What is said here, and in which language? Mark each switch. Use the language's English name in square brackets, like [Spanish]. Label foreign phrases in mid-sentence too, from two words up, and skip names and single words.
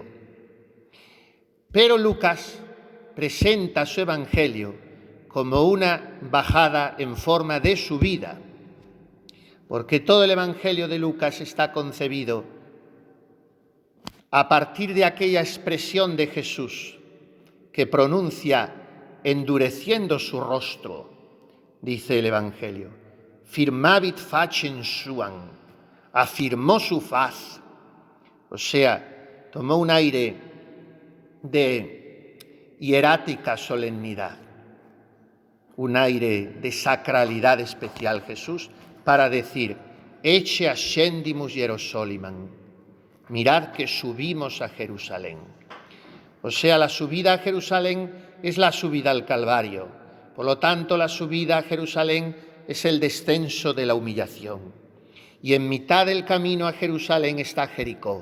[Spanish] Pero Lucas presenta su evangelio como una bajada en forma de subida, porque todo el Evangelio de Lucas está concebido a partir de aquella expresión de Jesús que pronuncia endureciendo su rostro, dice el Evangelio, [Latin] firmavit facem suam, [Spanish] afirmó su faz, o sea, tomó un aire de hierática solemnidad, un aire de sacralidad especial Jesús, para decir, [Latin] ecce ascendimus Hierosoliman, [Spanish] mirad que subimos a Jerusalén. O sea, la subida a Jerusalén es la subida al Calvario. Por lo tanto, la subida a Jerusalén es el descenso de la humillación. Y en mitad del camino a Jerusalén está Jericó.